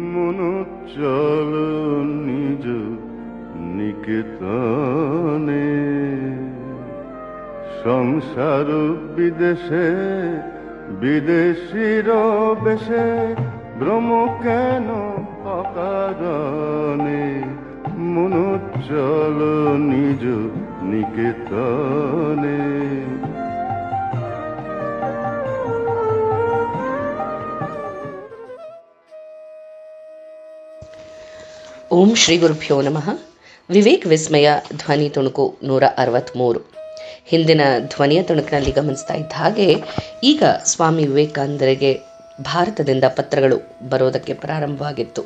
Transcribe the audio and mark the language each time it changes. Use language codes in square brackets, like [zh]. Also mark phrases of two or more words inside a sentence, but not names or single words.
[bn] মনো চল নিজ নিকেতনে, সংসার বিদেশে বিদেশির বেশে, ভ্রম কেন অকারণে, মনো চল নিজ নিকেতনে। [kn] ಓಂ ಶ್ರೀ ಗುರುಭ್ಯೋ ನಮಃ. ವಿವೇಕ್ ವಿಸ್ಮಯ ಧ್ವನಿ ತುಣುಕು 163. ಹಿಂದಿನ ಧ್ವನಿಯ ತುಣುಕಿನಲ್ಲಿ ಗಮನಿಸ್ತಾ ಇದ್ದ ಹಾಗೆ ಈಗ ಸ್ವಾಮಿ ವಿವೇಕಾನಂದರಿಗೆ ಭಾರತದಿಂದ ಪತ್ರಗಳು ಬರೋದಕ್ಕೆ ಪ್ರಾರಂಭವಾಗಿತ್ತು.